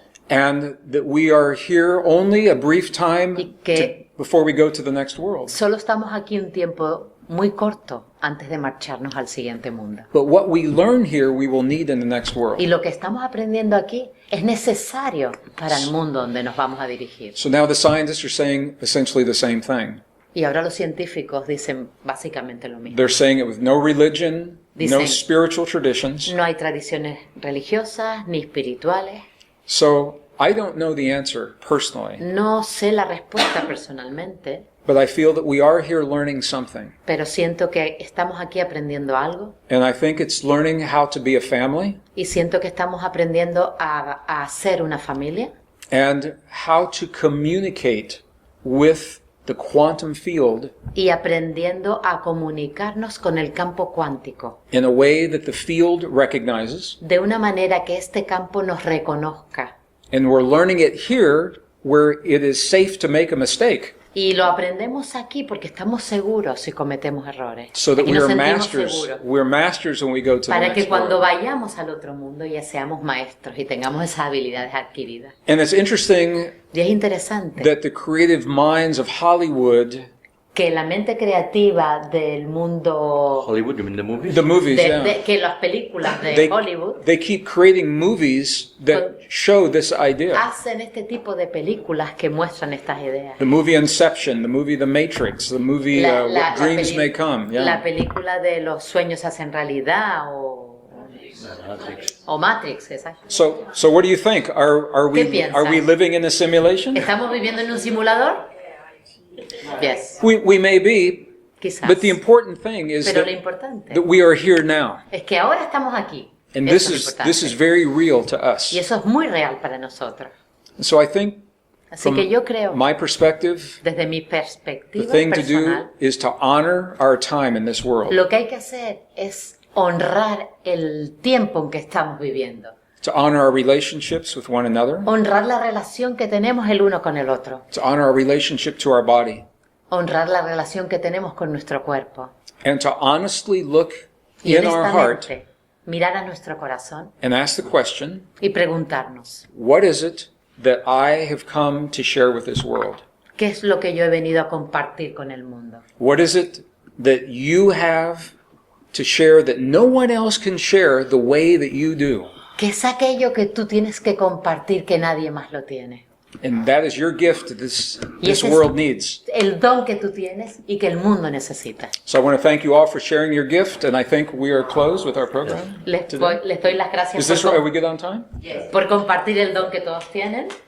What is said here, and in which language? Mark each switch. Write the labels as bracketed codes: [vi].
[en] And that we are here only a brief time [es] y que [en] before we go to the next world. [es] solo estamos aquí un tiempo muy corto antes de marcharnos al siguiente mundo. [en] But what we learn here, we will need in the next world. [es] Y lo que estamos aprendiendo aquí es necesario para el mundo donde nos vamos a dirigir. [en] So now the scientists are saying essentially the same thing. [es] Y ahora los científicos dicen básicamente lo mismo. [en] They're saying it with no religion, no [es] Dicen- [en] spiritual traditions. [es] No hay tradiciones religiosas ni espirituales. [en] So I don't know the answer personally. [es] No sé la respuesta personalmente, [en] But I feel that we are here learning something. [es] pero siento que estamos aquí aprendiendo algo [en] And I think it's learning how to be a family [es] y siento que estamos aprendiendo a ser una familia [en] and how to communicate with the quantum field [es] y aprendiendo a comunicarnos con el campo cuántico [en] in a way that the field recognizes. [es] de una manera que este campo nos reconozca. [en] And we're learning it here where it is safe to make a mistake. [es] Y lo aprendemos aquí porque estamos seguros si cometemos errores. [en] So that [es] Aquí [en] we [es] nos [en] are [es] sentimos [en] masters. [es] seguros. [en] We're masters when we go to the [es] Para que [en] next [es] cuando [en] world. [es] vayamos al otro mundo ya seamos maestros y tengamos esas habilidades adquiridas. [en] And it's interesting [es] Y es interesante [en] that the creative minds of Hollywood, [es] que la mente creativa del mundo, [en] Hollywood, you mean the movies? the movies, yeah, [es] que las películas de [en] they, [es] Hollywood [en] they keep creating movies that show this idea. [es] hacen este tipo de películas que muestran estas ideas. [en] The movie Inception, the movie The Matrix, the movie What Dreams May Come. [es] La [en] Yeah. [es] película de los sueños se hacen realidad o Matrix, exacto. [en] So what do you think? Are [es] ¿Qué piensas? [en] we living in a simulation? [es] ¿Estamos viviendo en un simulador? [en] Yes. We may be, [es] Quizás. [en] but the important thing is [es] Pero lo [en] that [es] importante [en] we are here now. [es] es que ahora estamos aquí. [en] And [es] Eso [en] this [es] es lo [en] is [es] importante. [en] very real to us. [es] Y eso es muy real para nosotros. [en] So I think [es] Así [en] from [es] que yo creo, [en] my perspective, [es] desde mi [en] the [es] perspectiva [en] thing to [es] personal, [en] do is to honor our time in this world. [es] lo que hay que hacer es honrar el tiempo en que estamos viviendo. [en] To honor our relationships with one another. [es] Honrar la relación que tenemos el uno con el otro. [en] To honor our relationship to our body. [es] Honrar la relación que tenemos con nuestro cuerpo. [en] And to honestly look [es] Y [en] in our heart [es] honestamente mirar a nuestro corazón [en] and ask the question, [es] y preguntarnos, [en] what is it that I have come to share with this world? [es] ¿qué es lo que yo he venido a compartir con el mundo? [en] What is it that you have to share that no one else can share the way that you do? [es] ¿Qué es aquello que tú tienes que compartir que nadie más lo tiene? [en] And that is your gift that this [es] Y ese es [en] world needs. [es] el don que tú tienes y que el mundo necesita. [en] So I want to thank you all for sharing your gift, and I think we are closed with our program. [es] Les [en] today. [es] doy las [en] Is [es] gracias [en] this right? Are we good on time? [es] por compartir el don que todos tienen.